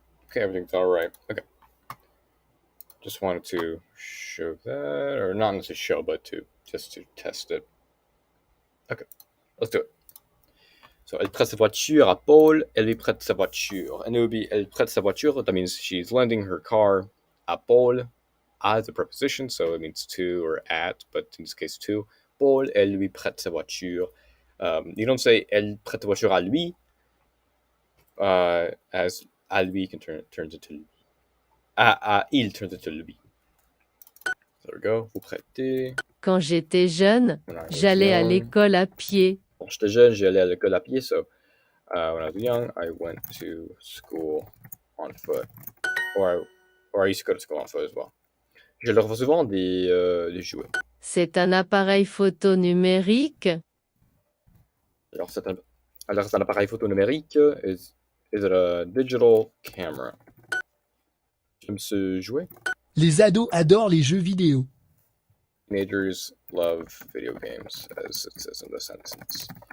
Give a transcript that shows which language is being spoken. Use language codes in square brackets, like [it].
[en] Okay, everything's all right. Okay. Just wanted to show that, or not to show, but just to test it. Okay, let's do it. [fr] So, elle prête sa voiture à Paul, elle lui prête sa voiture. [en] And it would be, [fr] elle prête sa voiture, [en] that means she's lending her car à Paul as a preposition, so it means to or at, but in this case to. [fr] Paul, elle lui prête sa voiture. [en] You don't say, [fr] elle prête sa voiture à lui, [en] as [fr] à lui [en] turns into lui. Il turns into lui. There we go, [fr] vous prêtez. Quand j'étais jeune, j'allais à l'école à pied. Quand j'étais jeune, j'allais à l'école à pied, [en] so when I was young, I went to school on foot. Or I used to go to school on foot as well. [fr] Je leur fais souvent des jouets. C'est un appareil photo numérique. Alors, c'est un appareil photo numérique. [en] Is it a digital camera? [fr] J'aime ce jouet. Les ados adorent les jeux vidéo. [en] Teenagers love video games, as it says in the sentence.